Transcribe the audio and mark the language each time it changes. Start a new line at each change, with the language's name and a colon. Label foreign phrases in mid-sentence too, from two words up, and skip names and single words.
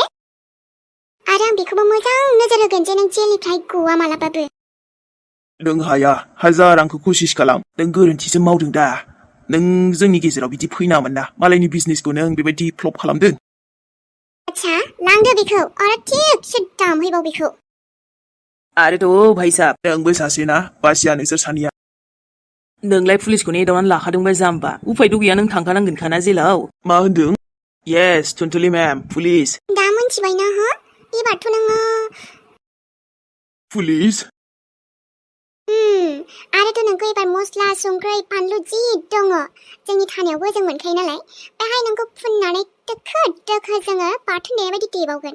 Bodo: आरो आं बेखौबो मोजां नोजोर होगोन जे नों जेलनिफ्राय गवा मालाबाबो। नों हाया, हाजार आंखौ कसिस खालाम, नों गोरोन्थिसो मावदों दा। नों जोंनि गेजेराव बिदि फैनामोन ना, मालायनि बिजनेसखौ नों बेबायदि फ्लप खालामदों। आच्छा लांदो बेखौ, आरो थिक सिद्दा हैबाव बेखौ। आरोथ' भाई साहब नोंबो सासे ना, बासिया नोंसोर सानैया। नोंलाय पुलिसखौनो एदावनानै लाखादोंबा जाम्बा, उफायथ' गैया नों थांखानांगोनखाना जेलाव। मा होनदों? येस थुनथुलि मेम, पुलिस। दा मोनथिबायना एबारथ' नोङो पुलिस? आरोथ' नोंखौ एबार मस्ला संख्रै फानलु जि दङ जोंनि थानायावबो जों मोनखायो नालाय, बेहाय नोंखौ फुननानै दोखो दोखो जोङो बाथोन देनाय बायदि देबावगोन।